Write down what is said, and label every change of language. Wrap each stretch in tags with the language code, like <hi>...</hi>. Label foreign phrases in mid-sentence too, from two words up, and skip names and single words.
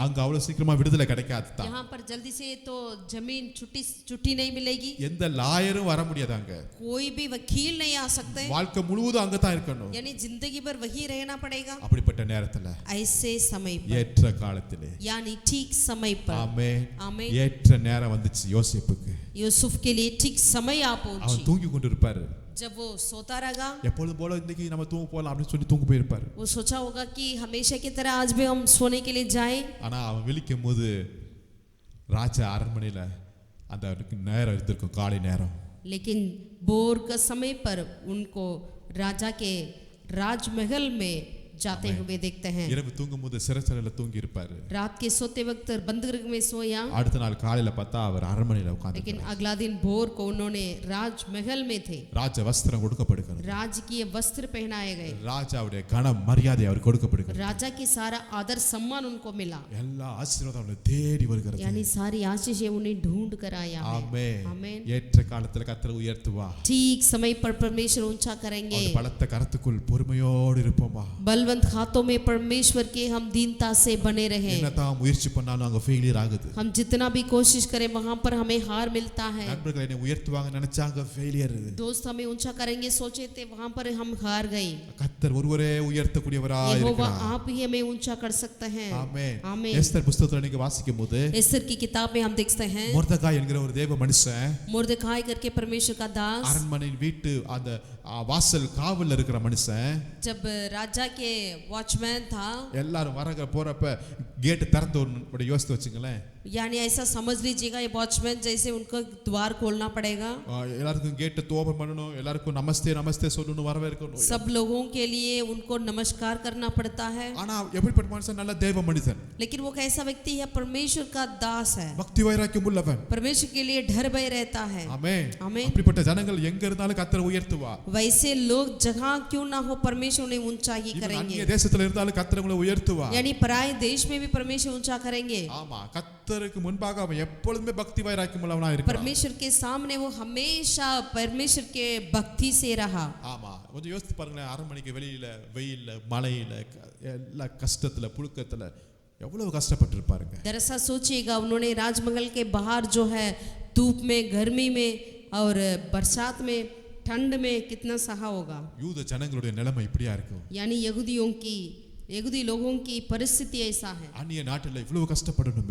<ta>அங்க அவ்வளவு சீக்கிரமா விடுதலை கிடைக்காது தான்.</ta> <hi>यहाँ पर जल्दी से तो जमीन छुट्टी नहीं मिलेगी.</hi> <ta>எந்த லாயரும் வர முடியாது அங்க.</ta> <hi>कोई भी वकील नहीं आ सकते.</hi> <ta>வாழ்க்கை முழுவதும் அங்க தான் இருக்கணும்.</ta> <hi>यानी जिंदगी भर वही रहना पड़ेगा.</hi> <ta>அப்படிப்பட்ட நேரத்துல</ta> <hi>ऐसे समय पर</hi> <ta>ஏற்ற காலத்திலே</ta> <hi>यानी ठीक समय पर</hi> <ta>ஆமென்</ta> <hi>आमीन</hi> <ta>ஏற்ற நேரம் வந்துச்சு யோசேப்புக்கு.</ta> <hi>यूसुफ के लिए ठीक समय आ</hi> <ta>அவன்</ta> <hi>पहुंची.</hi> <ta>தூங்கி கொண்டிருப்பாரு.</ta> <hi>जब वो सोता रहेगा</hi> <ta>எப்பொழுதும் போல இன்னைக்கு நம்ம தூங்க போலாம் அப்படின்னு சொல்லி தூங்க போயிருப்பாரு.</ta> <hi>वो सोचा होगा कि हमेशा की तरह आज भी हम सोने के लिए जाएं.</hi> <ta>ஆனா அவன் விழிக்கும் போது ராஜா அரண்மனையில அந்த நேரம் இருந்திருக்கும் காலை நேரம்.</ta> <hi>लेकिन भोर का समय पर उनको राजा के राजमहल में जाते हुए देखते हैं.</hi> <ta>இரவு தூங்கும் போது சிறைச்சாலையில தூங்கி இருப்பாரு.</ta> <hi>रात के सोते वक्त बंदरगाह में सोया.</hi> <ta>அடுத்த நாள் காலையில பார்த்தா அவர் அரண்மனையில</ta> <hi>लेकिन</hi> <ta>உட்கார்ந்து</ta> <hi>अगला दिन भोर को उन्होंने राजमहल में थे.</hi> <ta>ராஜ வஸ்திரம் கொடுக்கப்படுகிறது.</ta> <hi>राजकीय वस्त्र पहनाए गए.</hi> <ta>ராஜாவுடைய கன மரியாதை அவர் கொடுக்கப்படுகிறது.</ta> <hi>राजा की सारा आदर सम्मान उनको मिला.</hi> <ta>எல்லா ஆசீர்வாதம் அவரை தேடி வருகிறது.</ta> <hi>यानी सारी आशीषें उन्हें ढूंढ कर आया है.</hi> <ta>ஆமென்.</ta> <hi>आमीन.</hi> <ta>ஏற்ற காலத்துல கர்த்தர் உயர்த்துவா.</ta> <hi>ठीक समय पर परमेश्वर ऊंचा करेंगे.</hi> <ta>அவர் பலத்த கரத்துக்குள் பொறுமையோடு இருப்போமா.</ta> <hi>बलवंत हाथों में परमेश्वर के हम दीनता से बने रहे.</hi> <ta>என்னதான் முயற்சி பண்ணாலும் அங்க ஃபெயிலியர் ஆகுது.</ta> <hi>हम जितना भी कोशिश करें वहां पर हमें हार मिलता है.</hi> <ta>நண்பர்கள் என்னை உயர்த்துவாங்க நினைச்சாங்க ஃபெயிலியர்.</ta> <hi>दोस्त हमें ऊंचा करेंगे सोचे थे वहां पर हम हार गए.</hi> <ta>கர்த்தர் ஒருவரே உயர்த்தக்கூடியவராய்</ta> <hi>यहोवा</hi> <ta>இருக்கிறார்.</ta> <hi>आप ही हमें ऊंचा कर सकते हैं.</hi> <ta>ஆமென்.</ta> <hi>आमीन.</hi> <ta>எஸ்தர் புத்தகத்துல நீங்க வாசிக்கும்போது</ta> <hi>एस्तर की किताब में हम देखते हैं</hi> <ta>மொர்தெகாய் என்கிற ஒரு தேவ மனுஷன்</ta> <hi>मुर्दखाई करके परमेश्वर का दास</hi> <ta>அரண்மனையின் வீட்டு அந்த வாசல் காவல்ல இருக்கிற மனுஷன்</ta> <hi>जब राजा के वॉचमैन था.</hi> <ta>எல்லாரும் வரங்க போறப்ப கேட் திறந்து ஒரு யோசித்து வச்சுங்களேன்.</ta> <hi>यानी ऐसा समझ लीजिएगा ये वॉचमैन जैसे उनको द्वार खोलना पड़ेगा.</hi> <ta>எல்லாருக்கும்</ta> <en>gate open</en> <ta>பண்ணணும், எல்லாருக்கும்</ta> <hi>नमस्ते नमस्ते</hi> <ta>சொல்லணும், வரவேற்கணும்.</ta> <hi>सब लोगों के लिए उनको नमस्कार करना पड़ता है.</hi> <ta>ஆனா எப்படிப்பட்ட மனுஷன்? நல்ல தேவ மனிதன்.</ta> <hi>लेकिन वो कैसा व्यक्ति है? परमेश्वर का दास है.</hi> <ta>பக்தி வைராக்கியம் உள்ளவன்.</ta> <hi>परमेश्वर के लिए डर भय रहता है.</hi> <ta>ஆமென்.</ta> <hi>आमीन.</hi> <ta>அப்படிப்பட்ட ஜனங்கள் எங்க இருந்தாலும் கர்த்தர் உயர்த்துவா.</ta> <hi>वैसे लोग जहां क्यों ना हो परमेश्वर उन्हें ऊंचा ही करेंगे.</hi> <ta>அந்நிய தேசத்துல இருந்தாலும் கர்த்தர் உங்களை உயர்த்துவா.</ta> <hi>यानी पराये देश में भी परमेश्वर ऊंचा करेंगे.</hi> <ta>ஆமா, கர்த்தருக்கு முன்பாக அவன் எப்பொழுதுமே பக்தி வைராக்கியம் உள்ளவனா இருக்கான்.</ta> <hi>परमेश्वर के सामने वो हमेशा परमेश्वर के भक्ति से रहा.</hi> <ta>ஆமா, கொஞ்சம் யோசித்து பாருங்களேன். அரண்மனைக்கு வெளியில வெயில்ல மழையில எல்லா கஷ்டத்துல புழுக்கத்துல எவ்வளவு கஷ்டப்பட்டு இருப்பாருங்க.</ta> <hi>दरअसल सोचिएगा उन्होंने राजमहल के बाहर जो है धूप में, गर्मी में और बरसात में, ठंड में कितना सहा होगा.</hi> <ta>யூத ஜனங்களுடைய நிலைமை இப்படியா இருக்கும்.</ta> <hi>यानी यहूदी लोगों की परिस्थिति ऐसा है.</hi> <ta>அந்நிய நாட்டுல இவ்வளவு கஷ்டப்படணுமே,</ta>